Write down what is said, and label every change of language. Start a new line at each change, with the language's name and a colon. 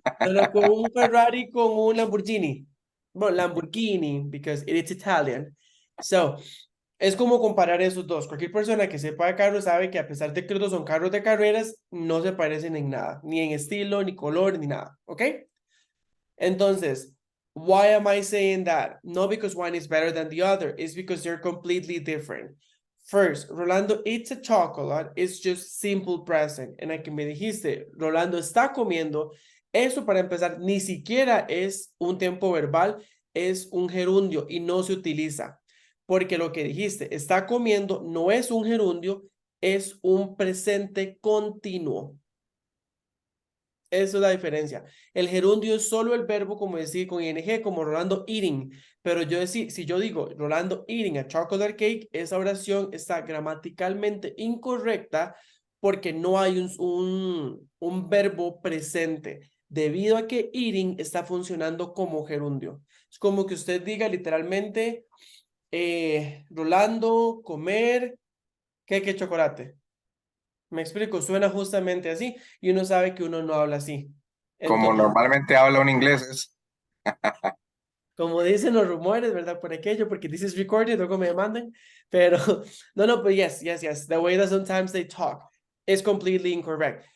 Spanish: No, con un Ferrari con un Lamborghini. Bueno, Lamborghini,
English: because it is Italian.
Spanish: So, es como comparar esos dos. Cualquier persona que sepa de carros sabe que a pesar de que los dos son carros de carreras, no se parecen en nada, ni en estilo, ni color, ni nada, ¿ok? Entonces,
English: why am I saying that? Not because one is better than the other, it's because they're completely different. First, Rolando eats a chocolate, it's just simple present.
Spanish: En la que me dijiste, Rolando está comiendo, eso para empezar, ni siquiera es un tiempo verbal, es un gerundio y no se utiliza. Porque lo que dijiste, está comiendo, no es un gerundio, es un presente continuo. Esa es la diferencia. El gerundio es solo el verbo, como decir con ing, como Rolando eating. Pero yo decir, si yo digo
English: Rolando eating a chocolate cake,
Spanish: esa oración está gramaticalmente incorrecta porque no hay un verbo presente, debido a que eating está funcionando como gerundio. Es como que usted diga literalmente, Rolando comer cake de chocolate. Me explico, suena justamente así y uno sabe que uno no habla así. Como Entonces, normalmente habla un inglés, es como dicen los rumores, ¿verdad? Por aquello, porque
English: this is recorded,
Spanish: luego me demandan. Pero, no,
English: but yes. The way that sometimes they talk is completely incorrect.